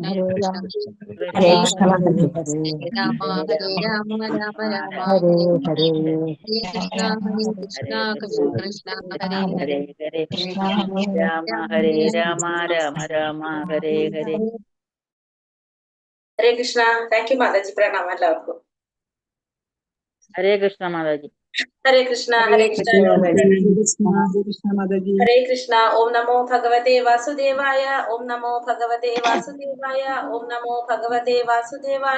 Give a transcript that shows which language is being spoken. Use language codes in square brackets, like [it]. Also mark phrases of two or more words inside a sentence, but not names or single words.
[sa] ഹരേ കൃഷ്ണ കൃഷ്ണ ഹരേ ഹരേ രാമ ഹരേ രാമ രാമ രാമ ഹരേ ഹരേ ഹരേ ഹരേ കൃഷ്ണ കൃഷ്ണ കൃഷ്ണ ഹരേ ഹരേ ഹരേ ഹരേ കൃഷ്ണ രാമ ഹരേ രാമ രാമ രാമ ഹരേ ഹരേ ഹരേ കൃഷ്ണ. [en] Thank you [ml] മാതാജി. പ്രണാമം എല്ലാവർക്കും. [sa] ഹരേ കൃഷ്ണ മാതാജി. ഹരേ കൃഷ്ണ. ഹരേ കൃഷ്ണ. ഹരേ കൃഷ്ണ. ഓം നമോ ഭഗവതേ വാസുദേവായ. ഓം നമോ ഭഗവതേ വാസുദേവായ. ഓം നമോ ഭഗവതേ വാസുദേവായ.